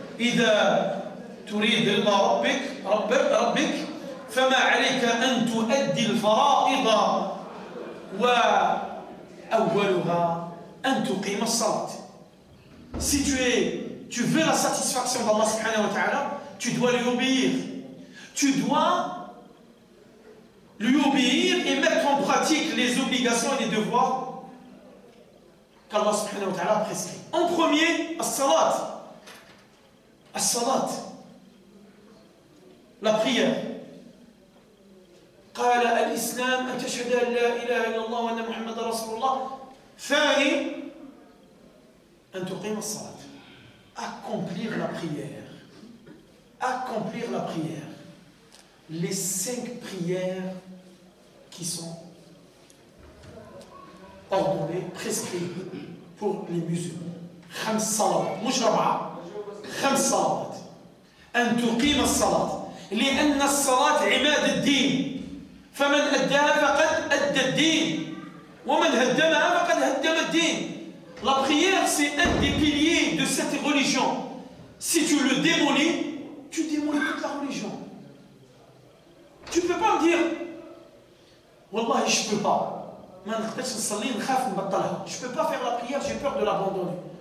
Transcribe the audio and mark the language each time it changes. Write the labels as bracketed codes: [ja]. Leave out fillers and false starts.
[ar] إذا تريد رضا ربك فما عليك أن تؤدي الفرائض وأولها أن تقيم الصلاة. [fr] Si tu veux la satisfaction d'Allah subhanahu wa ta'ala, tu dois lui obéir. Tu dois lui obéir et mettre en pratique les obligations et les devoirs qu'Allah subhanahu wa ta'ala a prescrit. En premier, as-salat. As-salat. La prière. [ar] قال الإسلام أن تشهد أن لا إله إلا الله وأن محمد رسول الله. ثاني أن تقيم الصلاة. [fr] Accomplir la prière. Accomplir la prière. Les 5 prières qui sont ordonnées, prescrites pour les musulmans. [ar] 5 صلوات مش 4. 5 صلوات. أن تقيم الصلاة لأن الصلاة عماد الدين فمن أداها فقد أدى الدين ومن هدمها فقد هدم الدين. [fr] La prière, c'est un des piliers de cette religion. Si tu le démolis, tu démolis toute la religion. Tu ne peux pas me dire, Wallah, je ne peux pas. Je ne peux pas faire la prière, j'ai peur de l'abandonner.